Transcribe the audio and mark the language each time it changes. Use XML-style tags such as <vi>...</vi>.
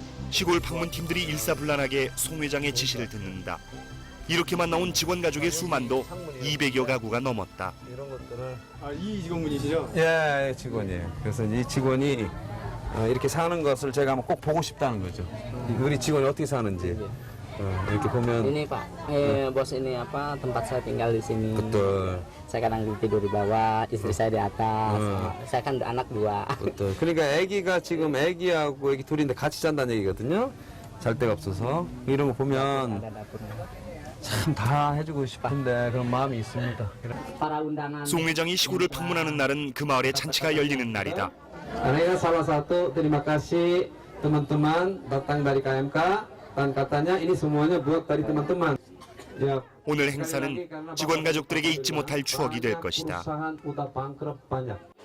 <ko>시골 방문팀들이 일사불란하게 송 회장의 지시를 듣는다. 이렇게만 나온 직원 가족의 수만도 200여 가구가 넘었다. 이런 것들을 이 직원분이시죠? 예, 직원이에요. 그래서 이 직원이 이렇게 사는 것을 제가 한번 꼭 보고 싶다는 거죠. 우리 직원이 어떻게 사는지 이렇게 보면</ko> <id>Ini Pak, bos ini apa tempat saya tinggal di sini. betul, Saya kadang tidur di bawah, istri saya di atas. Saya kan anak dua. betul.</id> <ko>그러니까 아기가 지금 아기하고 애기 둘인데 같이 잔다는 얘기거든요. 잘 데가 없어서 이런 거 보면</ko> <id>Ada dapurnya.</id> <ko>참 다 해주고 싶은데 그런 마음이 있습니다.</ko> <id>Para undangan.</id> <ko>송 회장이 시골을 방문하는 날은 그 마을에 잔치가 열리는 날이다.</ko> <id>Ini salah satu terima kasih teman-teman datang dari KMK dan katanya ini semuanya buat dari teman-teman. Ya,</id> <ko>오늘 행사는 직원 가족들에게 잊지 못할 추억이 될 것이다.</ko> <id>perusahaan udah bangkrut banyak.</id>